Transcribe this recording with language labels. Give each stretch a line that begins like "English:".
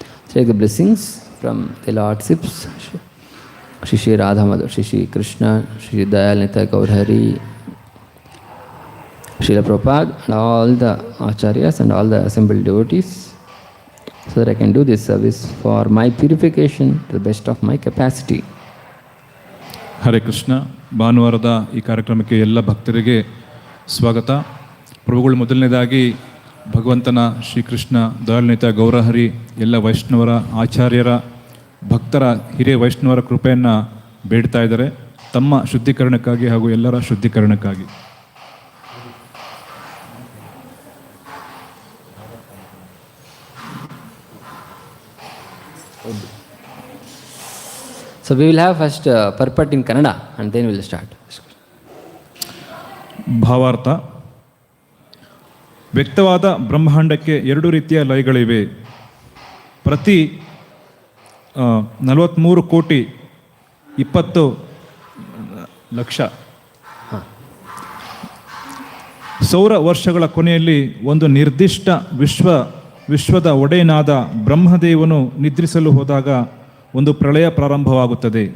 English: Take the blessings from the Lordships Shri Radha Madhav, Shri Krishna, Shri Dayal Nitya Gaurhari, Srila Prabhupada, and all the acharyas and all the assembled devotees, so that I can do this service for my purification to the best of my capacity.
Kannada: Hare Krishna. ಭಾನುವಾರದ ಈ ಕಾರ್ಯಕ್ರಮಕ್ಕೆ ಎಲ್ಲ ಭಕ್ತರಿಗೆ ಸ್ವಾಗತ. ಪ್ರಭುಗಳು ಮೊದಲನೇದಾಗಿ ಭಗವಂತನ ಶ್ರೀಕೃಷ್ಣ ದಯಾಳನಿತ ಗೌರಹರಿ ಎಲ್ಲ ವೈಷ್ಣವರ ಆಚಾರ್ಯರ ಭಕ್ತರ ಹಿರಿಯ ವೈಷ್ಣವರ ಕೃಪೆಯನ್ನು ಬೇಡ್ತಾ ಇದ್ದಾರೆ ತಮ್ಮ ಶುದ್ಧೀಕರಣಕ್ಕಾಗಿ ಹಾಗೂ ಎಲ್ಲರ ಶುದ್ಧೀಕರಣಕ್ಕಾಗಿ.
English: So we will have first purport in Kannada and then we will start.
Kannada: ಭಾವಾರ್ಥ. ವ್ಯಕ್ತವಾದ ಬ್ರಹ್ಮಾಂಡಕ್ಕೆ ಎರಡು ರೀತಿಯ ಲಯಗಳಿವೆ. ಪ್ರತಿ 43 ಕೋಟಿ 20 ಲಕ್ಷ ಸೌರ ವರ್ಷಗಳ ಕೊನೆಯಲ್ಲಿ ಒಂದು ನಿರ್ದಿಷ್ಟ ವಿಶ್ವದ ಒಡೆಯನಾದ ಬ್ರಹ್ಮದೇವನು ನಿದ್ರಿಸಲು ಹೋದಾಗ ಒಂದು ಪ್ರಳಯ ಪ್ರಾರಂಭವಾಗುತ್ತದೆ.